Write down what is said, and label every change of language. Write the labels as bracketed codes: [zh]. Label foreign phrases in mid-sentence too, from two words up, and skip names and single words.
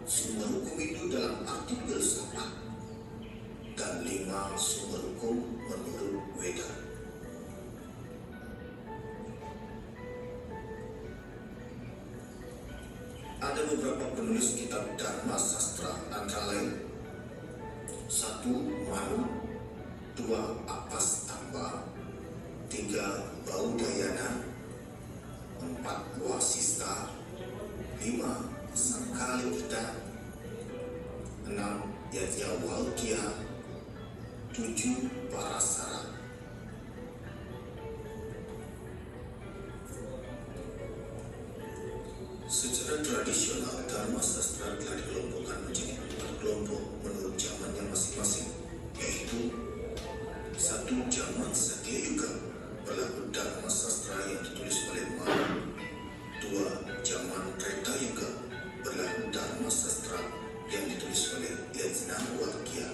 [id] Sumber hukum Hindu dalam arti filsafat, dan 5. Sumber hukum menurut Weda. Ada beberapa penulis kitab Dharma Sastra, antara lain 1. Manu, 2. Apastamba, 3. Baudayana, 4. Wasista, 5. Sangkalikita, 6. Yajnavalkya, 7. Parasara. Secara tradisional, Dharma Sastra telah dikelompokkan menjadi 4 kelompok menurut zamannya masing-masing, yaitu 1. Zaman Satya Yuga, berlaku Dharma Sastra yang ditulis oleh Manu. 2. Zaman Treta Yuga, berlaku Dharma Sastra yang ditulis oleh Yajnavalkya.